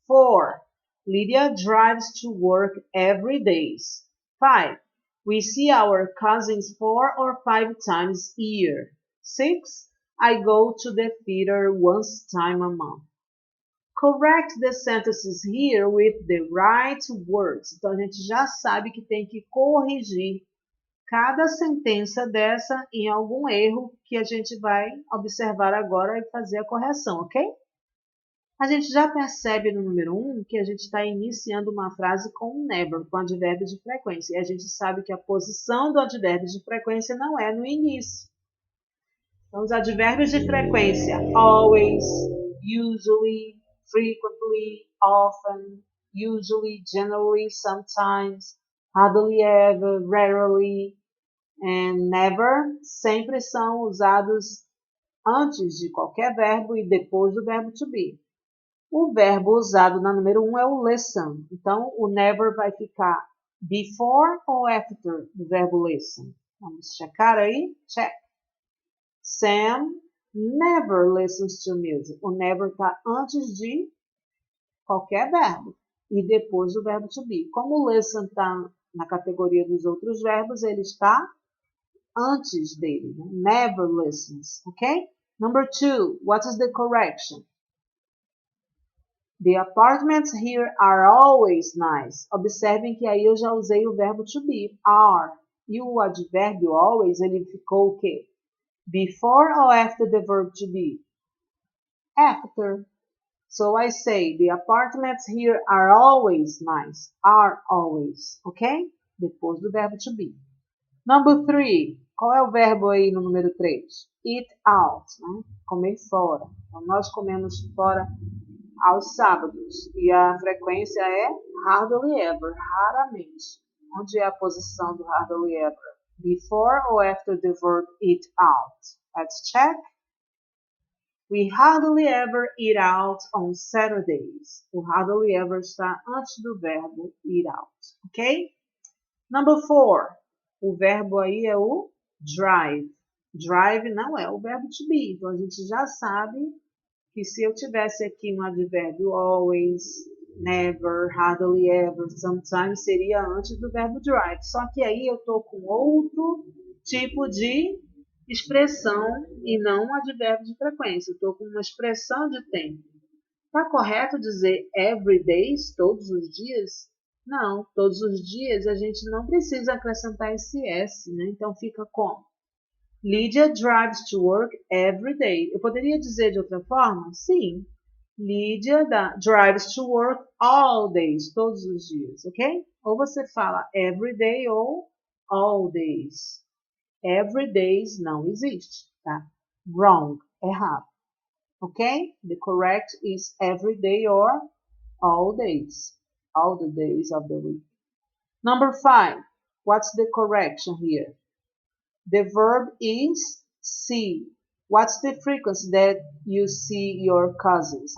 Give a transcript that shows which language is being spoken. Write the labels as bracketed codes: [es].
[en] 4, Lydia drives to work every day. 5, we see our cousins 4 or 5 times a year. 6, I go to the theater once time a month. Correct the sentences here with the right words. [pt] Então, a gente já sabe que tem que corrigir cada sentença dessa em algum erro que a gente vai observar agora e fazer a correção, ok? A gente já percebe no número 1 que a gente está iniciando uma frase com never, com advérbio de frequência. E a gente sabe que a posição do advérbio de frequência não é no início. Então, os advérbios de frequência, always, usually, frequently, often, usually, generally, sometimes, hardly ever, rarely, and never, sempre são usados antes de qualquer verbo e depois do verbo to be. O verbo usado na número 1 é o listen. Então, o never vai ficar [en] Before or after [pt] do verbo listen? Vamos checar aí? Check. [en] Sam never listens to music. [pt] O never está antes de qualquer verbo e depois do verbo to be. Como o listen está na categoria dos outros verbos, ele está antes dele. Né? Never listens, ok? [en] Number 2, what is the correction? The apartments here are always nice. [pt] Observem que aí eu já usei o verbo to be, are. E o advérbio always, ele ficou o quê? [en] Before or after the verb to be? After. So I say, the apartments here are always nice. Are always, ok? [pt] Depois do verbo to be. [en] Number 3. [pt] Qual é o verbo aí no número 3? Eat out, né? Comer fora. Então, nós comemos fora aos sábados. E a frequência é hardly ever, raramente. Onde é a posição do hardly ever? [en] Before or after the verb eat out? Let's check. We hardly ever eat out on Saturdays. [pt] O hardly ever está antes do verbo eat out, ok? [en] Number 4. [pt] O verbo aí é o drive. Drive não é o verbo to be. Então, a gente já sabe que se eu tivesse aqui um advérbio always, never, hardly ever, sometimes, seria antes do verbo drive. Só que aí eu estou com outro tipo de expressão e não um advérbio de frequência. Eu estou com uma expressão de tempo. Está correto dizer every day, todos os dias? Não, todos os dias a gente não precisa acrescentar esse S, né? Então fica como? Lydia drives to work every day. Eu poderia dizer de outra forma? Sim. [en] Lydia drives to work all days, [pt] todos os dias, [en] ok? [pt] Ou você fala every day ou all days. Every days não existe, tá? [en] Wrong, errado. Ok? The correct is every day or all days. All the days of the week. Number 5. What's the correction here? The verb is see. What's the frequency that you see your cousins?